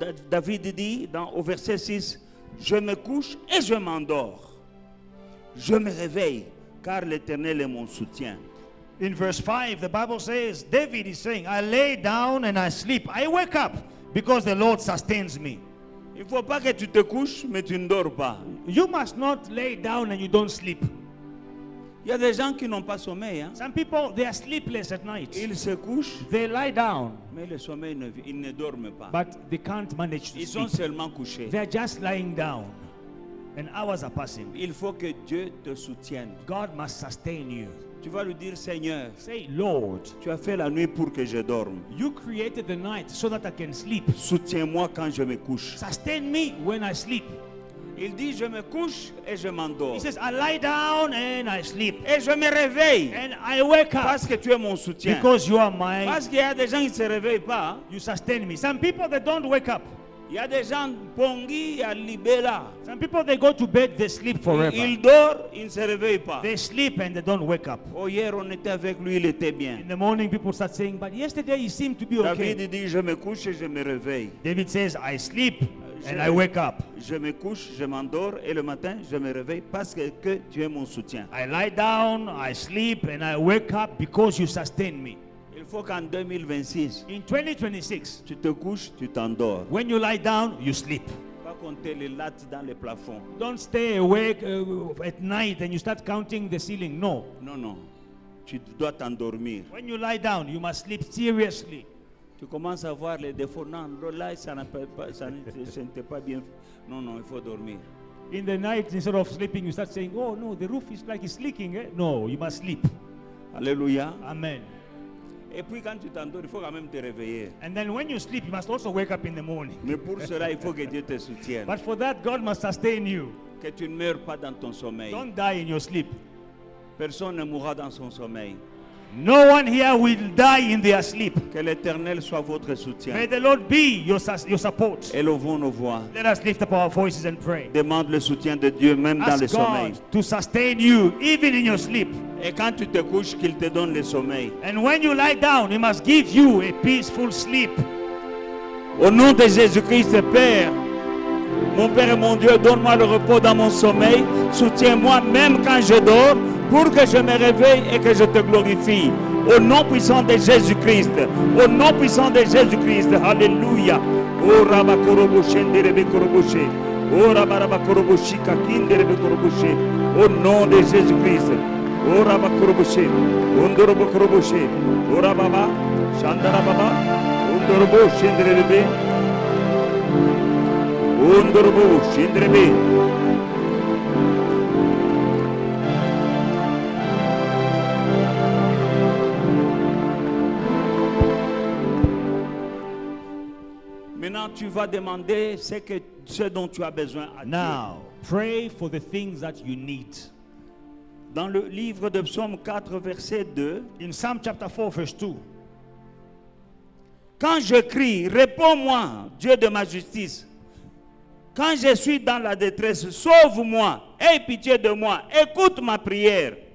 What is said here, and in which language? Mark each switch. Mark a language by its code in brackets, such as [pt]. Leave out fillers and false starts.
[fr] David dit au verset 6, je me couche et je m'endors. Je me réveille car l'Éternel est mon soutien. [en] In verse 5, the Bible says, David is saying, I lay down and I sleep. I wake up because the Lord sustains me. [fr] Il ne faut pas que tu te couches mais tu ne dors pas. [en] You must not lay down and you don't sleep. [fr] Il y a des gens qui n'ont pas sommeil. Hein? [en] Some people, they are sleepless at night. [fr] Ils se couchent, [en] They lie down, [fr] mais le sommeil, ils ne dorment pas. [en] but they can't manage to [fr] Ils sont [en] sleep. [fr] seulement couchés. [en] They're just lying down and hours are passing. [fr] Il faut que Dieu te soutienne. [en] God must sustain you. [fr] Tu vas lui dire, Seigneur, [en] Say, Lord, [fr] tu as fait la nuit pour que je dorme. [en] you created the night so that I can sleep. [fr] Soutiens-moi quand je me couche. [en] Sustain me when I sleep. [fr] Il dit, je me couche et je m'endors. [en] He says, I lie down and I sleep. [fr] Et je me réveille [en] And I wake up [fr] parce que tu es mon soutien. [en] because you are my, [fr] Parce qu'il y a des gens qui ne se réveillent pas. Hein. [en] you sustain me. Some people, they don't wake up. [fr] Il y a des gens Pongi à Libella. [en] Some people, they go to bed, they sleep forever. [fr] Il dort, il ne se réveille pas. [en] They sleep and they don't wake up. [fr] Oh, hier on était avec lui, il était bien. [en] In the morning, people start saying, but yesterday you seemed to be okay. [fr] David dit, je me couche et je me réveille. [en] David says, I sleep and I wake up. [fr] Je me couche, je m'endors et le matin je me réveille parce que tu es mon soutien. [en] I lie down, I sleep, and I wake up because you sustain me. [fr] Il faut qu'en 2026, [en] In 2026, [fr] tu te couches, tu t'endors. [en] when you lie down, you sleep. [fr] Pas compter les lattes dans les plafonds. [en] Don't stay awake at night and you start counting the ceiling. No. [fr] Non, non. Tu dois t'endormir. [en] When you lie down, you must sleep seriously. [fr] Tu commences à voir les défauts. Non, là, ça n'était pas bien. Non, non, il faut dormir. [en] In the night, instead of sleeping, you start saying, oh no, the roof is like it's leaking. Eh? No, you must sleep. Alléluia. Amen. [fr] Et puis quand tu t'endors, il faut quand même te réveiller. [en] And then when you sleep, you must also wake up in the morning. [fr] Mais pour cela, il faut que Dieu te soutienne. [en] But for that, God must sustain you. [fr] Que tu ne meurs pas dans ton sommeil. [en] Don't die in your sleep. [fr] Personne ne mourra dans son sommeil. [en] No one here will die in their sleep. [fr] Que l'Éternel soit votre soutien. [en] May the Lord be your support. [fr] Élevons nos voix. [en] Let us lift up our voices and pray. [fr] Demande le soutien de Dieu même dans le [en] Ask [fr] sommeil. [en] God to sustain you even in your sleep. [fr] Et quand tu te couches, qu'il te donne le sommeil. [en] And when you lie down, He must give you a peaceful sleep. [fr] Au nom de Jésus-Christ, Père, mon Père et mon Dieu, donne-moi le repos dans mon sommeil. Soutiens-moi même quand je dors, pour que je me réveille et que je te glorifie. Au nom puissant de Jésus-Christ. Au nom puissant de Jésus-Christ. Alléluia. Oh Rabakorobo Shenderebe Koroboshe. Oh Rabarabakoroboshi Kakinderebe Koroboshe. Au nom de Jésus-Christ. Oh Rabakoroboshe. Ondorobo Koroboshe. Oh Rababa. Shandarababa. Ondorobo Shenderebe. Ondorobo Shenderebe. Maintenant, tu vas demander ce dont tu as besoin à Dieu. [en] Now, pray for the things that you need. [fr] Dans le livre de Psaume 4, verset 2, [en] In Psalm chapter 4, verse 2, [fr] quand je crie, réponds-moi, Dieu de ma justice. Quand je suis dans la détresse, sauve-moi, aie pitié de moi, écoute ma prière.